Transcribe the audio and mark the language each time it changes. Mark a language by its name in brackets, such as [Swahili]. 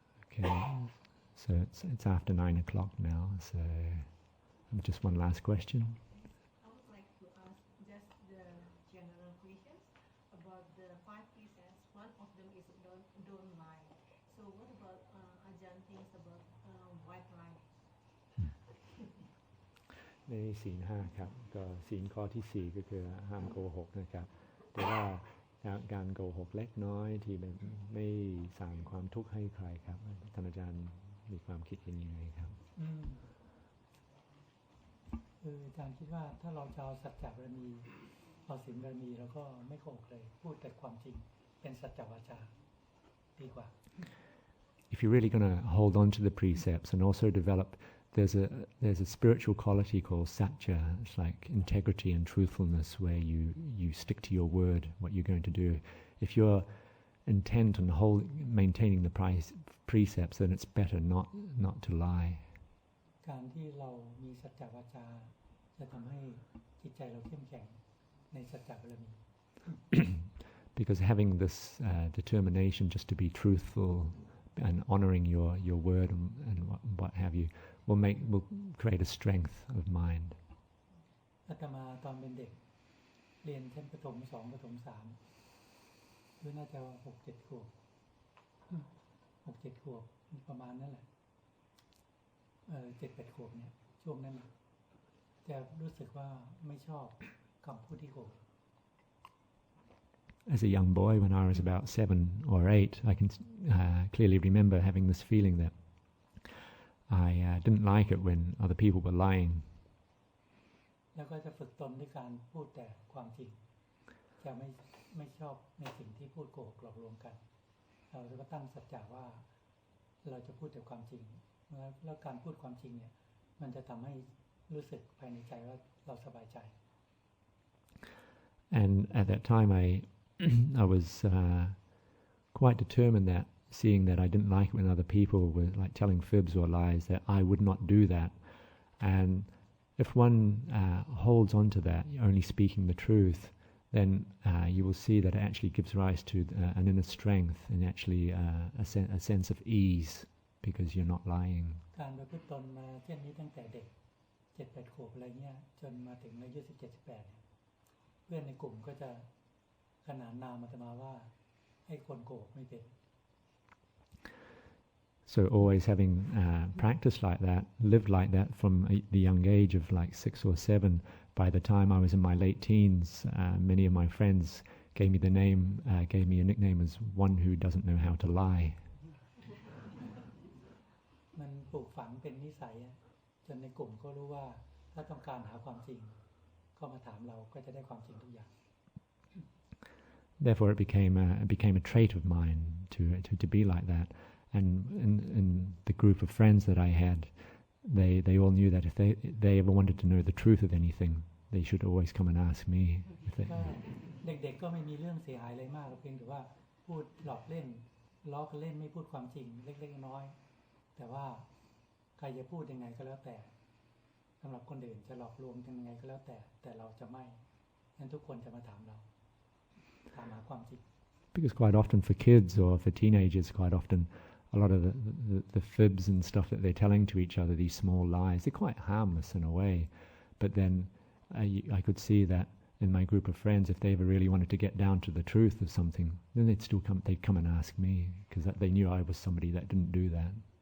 [English] Okay, so it's after 9 o'clock now, so just one last question. I would like to ask just the general questions about the 5 precepts. One of them is don't lie. So what about Ajahn thinks about white lie? [Thai] ในศีล 5ครับก็ศีลข้อที่4ก็คือห้ามโกหกนะครับแต่ว่าการโกหกเล็กน้อยที่ไม่สร้างความทุกข์ให้ใครครับท่านอาจารย์มีความคิดเห็นยังไงครับ อาจารย์คิดว่าถ้าเราจะเอาสัจจะบารมีเอาศีลบารมีแล้วก็ไม่โกหกเลยพูดแต่ความจริงเป็นสัจจวาจาดีกว่า [English] If you're really going to hold on to the precepts and also develop there's a spiritual quality called satya. It's like integrity and truthfulness, where you stick to your word, what you're going to do. If you're intent on maintaining the precepts, then it's better not to lie. [Thai] การที่เรามีสัจจวาจาจะทำให้จิตใจเราเข้มแข็งในสัจจะบารมี [English] Because having this determination just to be truthful and honoring your word and what have you will create a strength of mind. [Thai] อาตมาตอนเป็นเด็กเรียนชั้นประถม2ประถม3หรือน่าจะ6-7 ขวบ 6-7 ขวบประมาณนั้นแหละ 7-8 ขวบเนี่ยช่วงนั้นนะจะรู้สึกว่าไม่ชอบคำพูดที่โกรธ [English] As a young boy, when I was about 7 or 8, I can clearly remember having this feeling that I didn't like it when other people were lying. [Thai] แล้วก็จะฝึกตนด้วยการพูดแต่ความจริงจะไม่ชอบในสิ่งที่พูดโกหกหลอกลวงกันเราก็ตั้งสัจจะว่าเราจะพูดแต่ความจริงแล้วการพูดความจริงเนี่ยมันจะทำให้รู้สึกภายในใจว่าเราสบายใจ [English] And at that time I was quite determined that seeing that I didn't like it when other people were like telling fibs or lies, that I would not do that. And if one holds on to that, only speaking the truth, then you will see that it actually gives rise to an inner strength and actually a sense of ease because you're not lying. [Thai] การประพฤติตนมาเช่นนี้ตั้งแต่เด็ก 7-8 ขวบอะไรเงี้ยจนมาถึงอายุ 17-18 เพื่อนในกลุ่มก็จะขนานนามอาตมาว่าให้คนโกหกไม่เป็น [English] So always having practiced like that, lived like that from the young age of like 6 or 7, by the time I was in my late teens, many of my friends gave me a nickname as one who doesn't know how to lie. [Thai] มันปลูกฝังเป็นนิสัยจนในกลุ่มก็รู้ว่าถ้าต้องการหาความจริงก็มาถามเราก็จะได้ความจริงทุกอย่าง [English] Therefore, it became a trait of mine to be like that. And in the group of friends that I had, they all knew that if they ever wanted to know the truth of anything, they should always come and ask me. [Thai] เด็กๆก็ไม่มีเรื่องเสียหายอะไรมากเพียงแต่ว่าพูดหลอกเล่นล้อกันเล่นไม่พูดความจริงเล็กๆน้อยๆแต่ว่าใครจะพูดยังไงก็แล้วแต่สำหรับคนอื่นจะหลอกลวงยังไงก็แล้วแต่เราจะไม่งั้นทุกคนจะมาถามเราถามหาความจริง [English] Because quite often for kids or for teenagers, quite often a lot of the fibs and stuff that they're telling to each other, these small lies, they're quite harmless in a way. But then I could see that in my group of friends, if they ever really wanted to get down to the truth of something, then they'd come and ask me, because they knew I was somebody that didn't do that.